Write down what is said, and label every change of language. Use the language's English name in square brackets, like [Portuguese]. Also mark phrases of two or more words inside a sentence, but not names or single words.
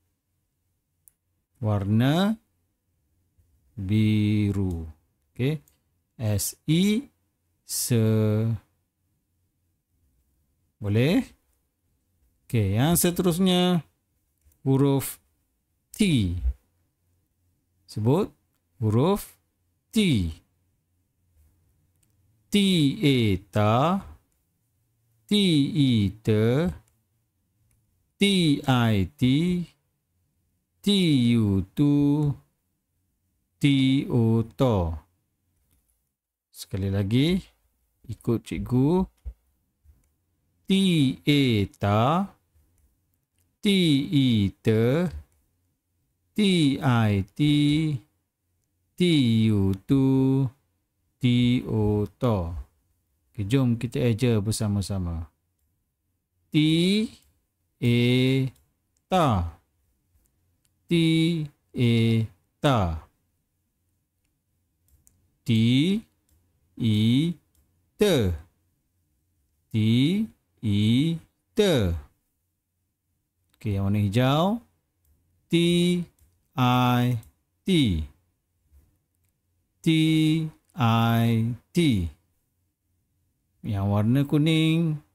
[Malay] Warna biru. Okey. Boleh? Okey, yang seterusnya huruf T. Sebut huruf T. Ta, T-I-T, T-I-T, T-U-Tu, T-O-To. Sekali lagi, ikut cikgu. T-A-Ta, T-I-T, T-I-T, T-U-Tu, T-O-To. Okay, jom kita eja bersama-sama. T-A-Ta, T-A-Ta, T-I-T, T-I-T. Okey, yang warna hijau. T-I-T, T-I-T. Yang warna kuning.